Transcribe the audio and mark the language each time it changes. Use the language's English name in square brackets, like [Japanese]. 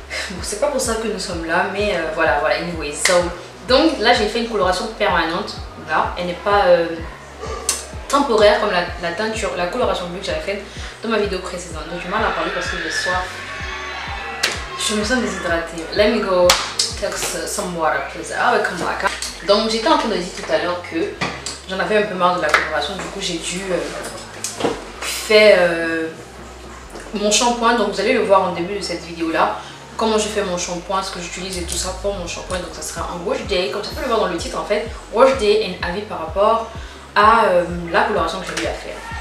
[French] Bon, c'est pas pour ça que nous sommes là, mais voilà, [English] anyway. So, [French] donc là, j'ai fait une coloration permanente. Là, elle n'est pas temporaire comme la teinture, la coloration bleue que j'avais faite dans ma vidéo précédente. Donc, j'ai mal à parler parce que j'ai soif. Je me sens déshydratée. [English] Let me go take some water, please. I will come back. [French] Donc, j'étais en train de dire tout à l'heure que j'en avais un peu marre de la coloration. Du coup, j'ai dû faire mon shampoing. Donc, vous allez le voir en début de cette vidéo-là. Comment je fais mon shampoing, ce que j'utilise et tout ça pour mon shampoing. Donc, ça sera un wash day. Comme tu peux le voir dans le titre, en fait. Wash day et un avis par rapport à la coloration que j'ai eu à faire.